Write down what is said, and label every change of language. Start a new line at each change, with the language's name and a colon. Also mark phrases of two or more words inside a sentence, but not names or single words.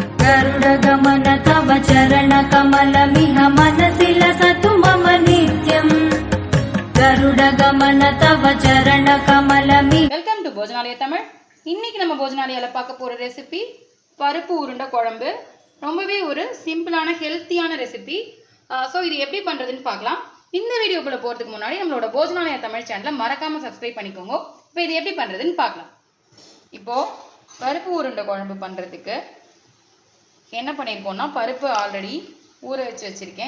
Sanskrit: गरुडगमन तव चरणकमलमिह मनसि लसतु मम नित्यम् गरुडगमन तव चरणकमलमिह।
English: welcome to
Tamil: போஜனாலயா தமிழ். இன்னைக்கு நம்ம போஜனாலயால பார்க்க போற ரெசிபி பருப்பு உருண்டை குழம்பு. ரொம்பவே ஒரு
English: simple healthy recipe.
Tamil: ஸோ இது எப்படி பண்ணுறதுன்னு பார்க்கலாம். இந்த வீடியோக்குள்ளே போகிறதுக்கு முன்னாடி நம்மளோட போஜனாலயா தமிழ் சேனலை மறக்காமல் சப்ஸ்கிரைப் பண்ணிக்கோங்க. இப்போ இது எப்படி பண்ணுறதுன்னு பார்க்கலாம். இப்போது பருப்பு உருண்டை குழம்பு பண்ணுறதுக்கு என்ன பண்ணியிருக்கோன்னா, பருப்பு ஆல்ரெடி ஊற வச்சுருக்கேன்.